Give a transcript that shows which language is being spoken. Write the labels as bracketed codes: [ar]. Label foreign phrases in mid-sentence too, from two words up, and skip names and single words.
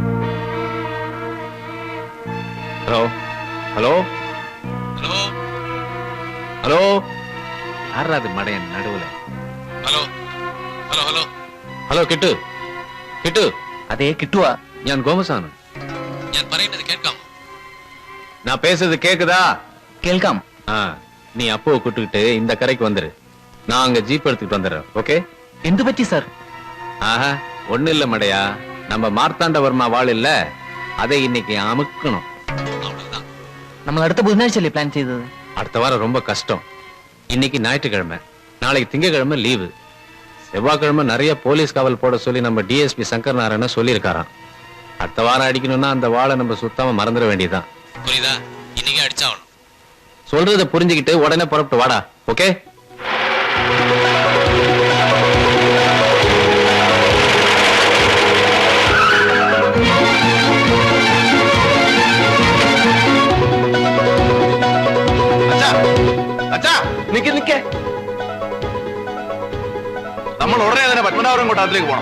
[ml] ഹലോ ഹലോ ഹലോ ഹലോ, ആരാ അത് മടയൻ നടുവിലെ? ഹലോ ഹലോ ഹലോ ഹലോ, കിട്ടു. അതേ കിട്ടുവാ. ഞാൻ ഗോമസാണ്. ഞാൻ പറയുന്നത് കേൾക്കാമോ? [ta] நான் பேசுறது கேக்குதா? [ml] കേൾക്കാം. [ta] நீ அப்போ கூட்டுக்கிட்டு இந்த கரைக்கு வந்துரு. நான் அங்க ஜீப் எடுத்துக்கிட்டு வந்துடுறேன். ஓகே? [ml] എന്തു പറ്റി സാർ? [ta] ஆஹா, ஒண்ணு இல்ல மடையா, நம்ம மார்த்தாண்டவர்மா வாழ் இல்ல, அதை இன்னைக்கு அமுக்கணும். அவ்வளவுதான். [ml] നമ്മൾ അടുത്ത ബുധനാഴ്ചയല്ലേ പ്ലാൻ ചെയ്തത്? [ta] அடுத்த வாரம் ரொம்ப கஷ்டம். இன்னைக்கு ஞாயிற்றுக்கிழமை, நாளைக்கு திங்கக்கிழமை லீவு. செவ்வாய்க்கிழமை நிறைய போலீஸ் காவல் போட சொல்லி நம்ம டிஎஸ்பி சங்கர் நாராயண சொல்லியிருக்காராம். அடுத்த வாரம் அடிக்கணும்னா அந்த வாளை நம்ம சுத்தமா மறந்துட வேண்டியதுதான். புரியுதா? இன்னைக்கு அடிச்சாவணும். சொல்றத புரிஞ்சுக்கிட்டு உடனே புறப்பட்டு வாடா. ஓகே? [ml] നിക്ക് നമ്മൾ ഉടനെ തന്നെ പത്മനാഭപുരം കൊട്ടാരത്തിലേക്ക് പോകണം.